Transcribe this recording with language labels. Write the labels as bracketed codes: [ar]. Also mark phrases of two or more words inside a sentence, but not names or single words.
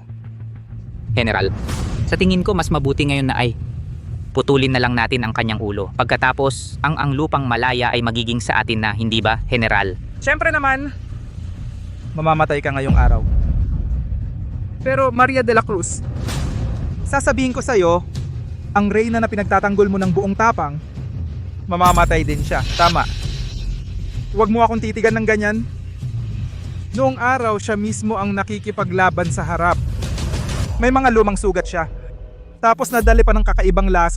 [tl] General, sa tingin ko mas mabuti ngayon na ay putulin na lang natin ang kanyang ulo. Pagkatapos, ang lupang malaya ay magiging sa atin na, hindi ba, General? Siyempre naman, mamamatay ka ngayong araw. Pero Maria de la Cruz, sasabihin ko sa'yo, ang reyna na pinagtatanggol mo ng buong tapang, mamamatay din siya. Tama. Huwag mo akong titigan ng ganyan. Noong araw, siya mismo ang nakikipaglaban sa harap. May mga lumang sugat siya. Tapos nadali pa ng kakaibang lason.